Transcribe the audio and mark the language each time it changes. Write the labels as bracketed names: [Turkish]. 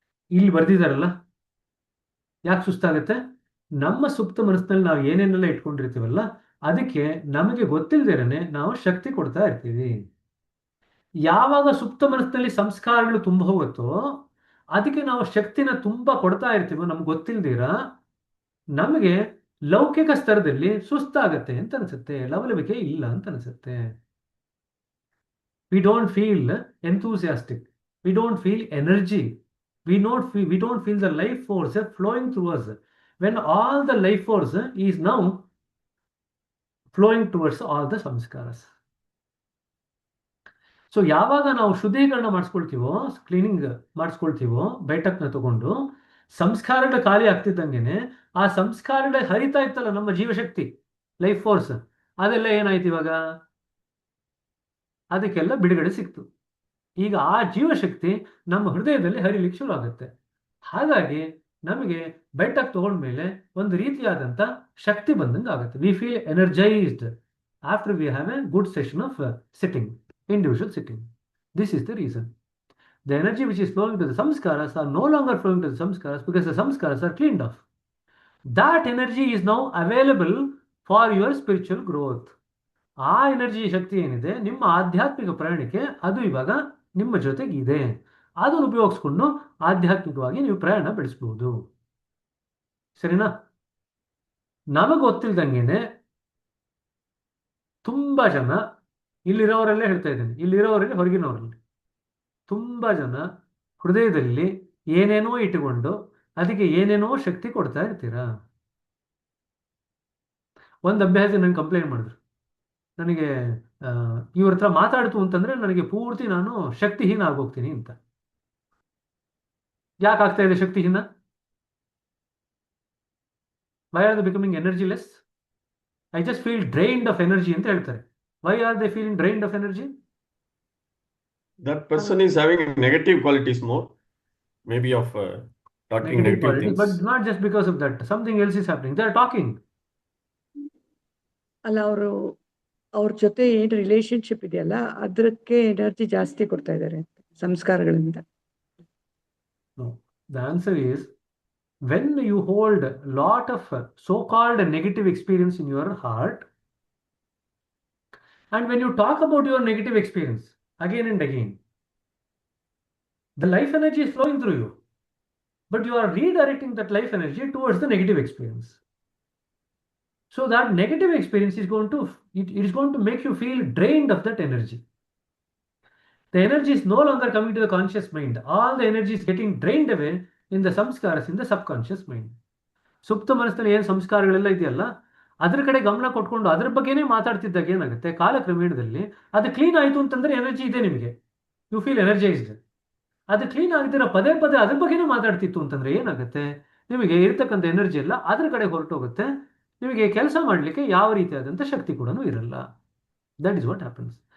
[Kannada] ಇಲ್ಲಿ ಬರ್ದಿದಾರಲ್ಲ, ಯಾಕೆ ಸುಸ್ತಾಗತ್ತೆ? ನಮ್ಮ ಸುಪ್ತ ಮನಸ್ಸಿನಲ್ಲಿ ನಾವು ಏನೇನೆಲ್ಲ ಇಟ್ಕೊಂಡಿರ್ತೀವಲ್ಲ, ಅದಕ್ಕೆ ನಮಗೆ ಗೊತ್ತಿಲ್ಲದೇನೆ ನಾವು ಶಕ್ತಿ ಕೊಡ್ತಾ ಇರ್ತೀವಿ. ಯಾವಾಗ ಸುಪ್ತ ಮನಸ್ಸಿನಲ್ಲಿ ಸಂಸ್ಕಾರಗಳು ತುಂಬ ಹೋಗುತ್ತೋ ಅದಕ್ಕೆ ನಾವು ಶಕ್ತಿನ ತುಂಬ ಕೊಡ್ತಾ ಇರ್ತೀವೋ, ನಮ್ಗೆ ಗೊತ್ತಿಲ್ದಿರ ನಮಗೆ ಲೌಕಿಕ ಸ್ತರದಲ್ಲಿ ಸುಸ್ತಾಗತ್ತೆ ಅಂತ ಅನ್ಸುತ್ತೆ, ಲವಲವಿಕೆ ಇಲ್ಲ ಅಂತ ಅನ್ಸುತ್ತೆ. [English] We don't feel enthusiastic, we don't feel energy, we don't feel the life force flowing through us, when all the life force is now flowing towards all the samskaras. [Kannada] So ಯಾವಾಗ ನಾವು ಶುದ್ಧೀಕರಣ ಮಾಡಿಸ್ಕೊಳ್ತೀವೋ, ಕ್ಲೀನಿಂಗ್ ಮಾಡಿಸ್ಕೊಳ್ತೀವೋ, ಬೈಟಕ್ನ ತಗೊಂಡು ಸಂಸ್ಕಾರಗಳ ಖಾಲಿ ಆಗ್ತಿದ್ದಂಗೆನೆ ಆ ಸಂಸ್ಕಾರಗಳ ಹರಿತಾ ಇತ್ತಲ್ಲ ನಮ್ಮ ಜೀವಶಕ್ತಿ, life force, ಅದೆಲ್ಲ ಏನಾಯ್ತು ಇವಾಗ? ಅದಕ್ಕೆಲ್ಲ ಬಿಡುಗಡೆ ಸಿಕ್ತು. ಈಗ ಆ ಜೀವಶಕ್ತಿ ನಮ್ಮ ಹೃದಯದಲ್ಲಿ ಹರಿಲಿಕ್ಕೆ ಶುರು ಆಗುತ್ತೆ. ಹಾಗಾಗಿ ನಮಗೆ ಬೆಟ್ಟಕ್ಕೆ ತಗೊಂಡ್ಮೇಲೆ ಒಂದು ರೀತಿಯಾದಂಥ ಶಕ್ತಿ ಬಂದಂಗೆ ಆಗುತ್ತೆ. [English] We feel energized after we have a good session of sitting, individual sitting. This is the reason. The energy which is flowing to the samskaras are no longer flowing to the samskaras because the samskaras are cleaned off. That energy is now available for your spiritual growth. [Kannada] ಆ energy ಶಕ್ತಿ ಏನಿದೆ ನಿಮ್ಮ ಆಧ್ಯಾತ್ಮಿಕ ಪ್ರಯಾಣಕ್ಕೆ, ಅದು ಇವಾಗ ನಿಮ್ಮ ಜೊತೆಗಿದೆ. ಅದನ್ನು ಉಪಯೋಗಿಸ್ಕೊಂಡು ಆಧ್ಯಾತ್ಮಿಕವಾಗಿ ನೀವು ಪ್ರಯಾಣ ಬೆಳೆಸಬಹುದು. ಸರಿನಾ? ನಮಗೆ ಗೊತ್ತಿಲ್ದಂಗೆನೆ ತುಂಬ ಜನ, ಇಲ್ಲಿರೋರೆಲ್ಲೇ ಹೇಳ್ತಾ ಇದ್ದೀನಿ, ಇಲ್ಲಿರೋರಲ್ಲಿ ಹೊರಗಿನವರಲ್ಲಿ ತುಂಬ ಜನ ಹೃದಯದಲ್ಲಿ ಏನೇನೋ ಇಟ್ಟುಕೊಂಡು ಅದಕ್ಕೆ ಏನೇನೋ ಶಕ್ತಿ ಕೊಡ್ತಾ ಇರ್ತೀರಾ. ಒಂದು ಅಭ್ಯಾಸ ನನಗೆ ಕಂಪ್ಲೇಂಟ್ ಮಾಡಿದ್ರು, ನನಗೆ ಇವ್ರ ಹತ್ರ ಮಾತಾಡ್ತು ಅಂತಂದ್ರೆ ನನಗೆ ಪೂರ್ತಿ ನಾನು ಶಕ್ತಿಹೀನ ಆಗೋಗ್ತೀನಿ ಅಂತ. ಯಾಕೆ ಆಗ್ತಾ ಇದೆ ಶಕ್ತಿಹೀನ? [English] Why are the becoming energyless? I just feel drained of energy [Kannada] ಅಂತ ಹೇಳ್ತಾರೆ. [English] Why are they feeling drained of energy? That person is having negative qualities more, maybe of talking Negative negative quality, things. but not just because of that. Something else is happening. They are talking. [Kannada] ಅಲ್ಲ ಅವರು ಅವ್ರ ಜೊತೆ ಏನ್ relationship ಇದೆಯಲ್ಲ ಅದಕ್ಕೆ energy ಜಾಸ್ತಿ ಕೊಡ್ತಾ ಇದ್ದಾರೆ ಸಂಸ್ಕಾರಗಳಿಂದ. [English] No. The answer is, when you hold a lot of so-called negative experience in your heart, and when you talk about your negative experience again and again, the life energy is flowing through you, but you are redirecting that life energy towards the negative experience. So that negative experience is going to, it is going to make you feel drained of that energy. The energy is no longer coming to the conscious mind. All the energy is getting drained away in the samskaras, in the subconscious mind. [Kannada] ಸುಪ್ತ ಮನಸ್ಸಿನಲ್ಲಿ ಏನು ಸಂಸ್ಕಾರಗಳೆಲ್ಲ ಇದೆಯಲ್ಲ ಅದ್ರ ಕಡೆ ಗಮನ ಕೊಟ್ಕೊಂಡು ಅದ್ರ ಬಗ್ಗೆನೇ ಮಾತಾಡ್ತಿದ್ದಾಗ ಏನಾಗುತ್ತೆ, ಕಾಲಕ್ರಮೇಣದಲ್ಲಿ ಅದು ಕ್ಲೀನ್ ಆಯಿತು ಅಂತಂದ್ರೆ ಎನರ್ಜಿ ಇದೆ ನಿಮಗೆ, [English] You feel energized. [Kannada] ಅದು ಕ್ಲೀನ್ ಆಗದಿರೋ ಪದೇ ಪದೇ ಅದ್ರ ಬಗ್ಗೆನೇ ಮಾತಾಡ್ತಿತ್ತು ಅಂತಂದ್ರೆ ಏನಾಗುತ್ತೆ, ನಿಮಗೆ ಇರ್ತಕ್ಕಂಥ ಎನರ್ಜಿ ಎಲ್ಲ ಅದ್ರ ಕಡೆ ಹೊರಟೋಗುತ್ತೆ, ನಿಮಗೆ ಕೆಲಸ ಮಾಡಲಿಕ್ಕೆ ಯಾವ ರೀತಿಯಾದಂಥ ಶಕ್ತಿ ಕೂಡ ಇರಲ್ಲ. [English] That is what happens.